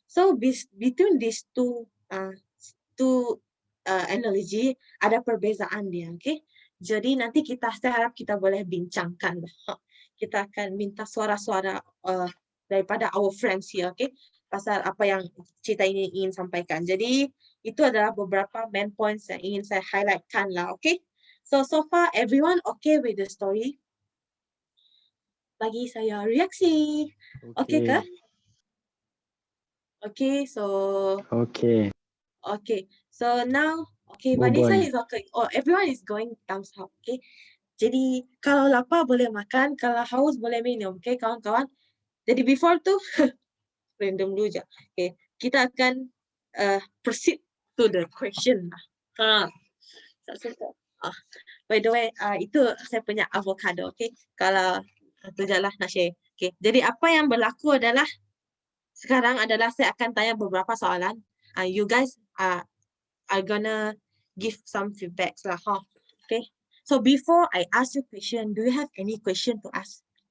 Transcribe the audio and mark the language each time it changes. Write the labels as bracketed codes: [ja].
[en] So between these two analogy ada perbezaan dia, okay? [ms] Jadi nanti saya harap kita boleh bincangkan. Kita akan minta suara-suara daripada our friends here, okay? Pasal apa yang cerita ini ingin sampaikan. Jadi itu adalah beberapa main points yang ingin saya highlightkan lah, okay? [en] So far everyone okay with the story? [ms] Bagi saya reaksi. Okay ke? Okay, so Okay. okay. So now, okay, Oh Vanessa boy. [en] is okay. Oh, everyone is going thumbs up, okay? [ms] Jadi kalau lapar boleh makan, kalau haus boleh minum, okay kawan-kawan? Jadi before tu, random dulu je. Okay, kita akan proceed to the question lah. By the way, itu saya punya avocado, okay? Kalau tu je lah nak share. Okay, jadi apa yang berlaku adalah sekarang adalah saya akan tanya beberapa soalan. [en] You guys are gonna give some feedbacks lah, okay? So before I ask you question, do you have any question to ask?